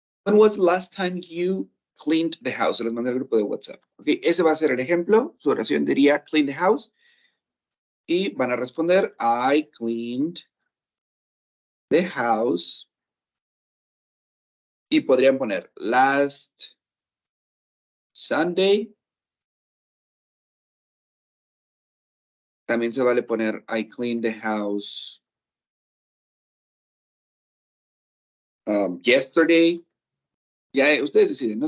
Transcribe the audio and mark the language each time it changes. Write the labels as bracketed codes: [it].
[en] When was the last time you cleaned the house? [es] Se los mandé al grupo de WhatsApp. Ok, ese va a ser el ejemplo. Su oración diría [en] clean the house. [es] Y van a responder, [en] I cleaned the house. [es] Y podrían poner [en] last Sunday. [es] También se vale poner [en] I cleaned the house yesterday. [es] Ya ustedes deciden, ¿no?